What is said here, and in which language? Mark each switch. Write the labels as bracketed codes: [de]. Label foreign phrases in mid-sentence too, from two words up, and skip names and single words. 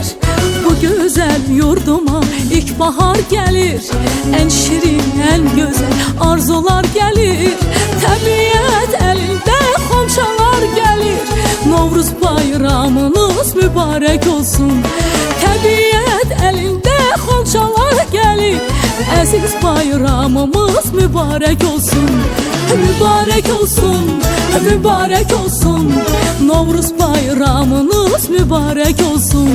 [tr] Bu güzel yurduma ilk bahar gelir, en şirin, en güzel arzular gelir. [az] Təbiət əlində xonçalar gəlir, Novruz bayramınız mübarək olsun. Təbiət əlində xonçalar gəlir, əziz bayramımız mübarək olsun. Mübarək olsun, mübarək olsun, Novruz bayramınız mübarək olsun.